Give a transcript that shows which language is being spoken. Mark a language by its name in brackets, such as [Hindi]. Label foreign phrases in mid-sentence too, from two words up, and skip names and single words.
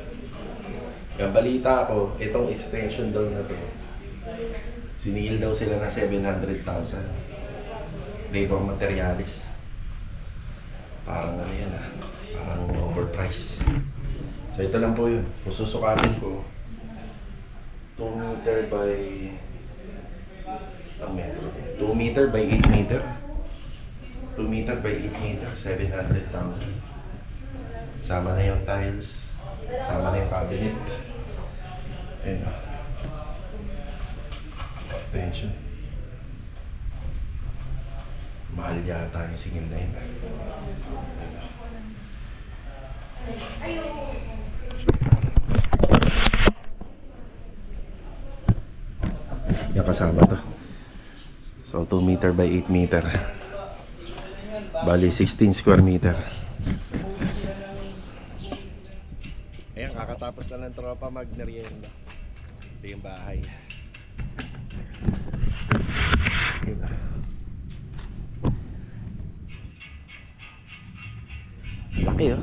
[Filipino] Yung balita ko, itong extension daw na to, siningil daw sila ng 700,000. [English] Labor materialis. [Filipino] Parang ano yan parang overpriced. So ito lang po yun. Kung susukatin ko, [English] 2 meter by 2 meter by 8 meter. 2 meter by 8 meter, 700,000. [Filipino] Sama na yung tiles, sama na yung cabinet. Ayun o. Extension. Mahal yata yung singil na yun. Yung kasama to. [English] So 2 meter by 8 meter. Bali 16 square meter. [Filipino] Ayan, kakatapos na ng tropa magmerienda. Ito yung bahay. Laki oh.